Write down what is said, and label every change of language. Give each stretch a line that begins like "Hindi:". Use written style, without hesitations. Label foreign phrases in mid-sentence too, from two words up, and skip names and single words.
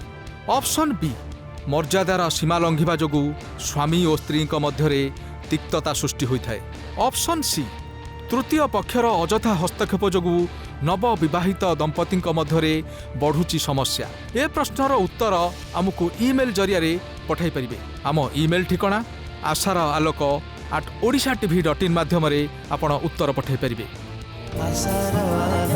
Odia: ଅପସନ୍ ବି, ମର୍ଯ୍ୟାଦାର ସୀମା ଲଙ୍ଘିବା ଯୋଗୁଁ ସ୍ୱାମୀ ଓ ସ୍ତ୍ରୀଙ୍କ ମଧ୍ୟରେ ତିକ୍ତତା ସୃଷ୍ଟି ହୋଇଥାଏ। ଅପସନ୍ ସି, ତୃତୀୟ ପକ୍ଷର ଅଯଥା ହସ୍ତକ୍ଷେପ ଯୋଗୁଁ ନବବିବାହିତ ଦମ୍ପତିଙ୍କ ମଧ୍ୟରେ ବଢ଼ୁଛି ସମସ୍ୟା। ଏ ପ୍ରଶ୍ନର ଉତ୍ତର ଆମକୁ ଇମେଲ୍ ଜରିଆରେ ପଠାଇ ପାରିବେ। ଆମ ଇମେଲ୍ ଠିକଣା asaraaloko@odishatv.in ମାଧ୍ୟମରେ ଆପଣ ଉତ୍ତର ପଠାଇ ପାରିବେ।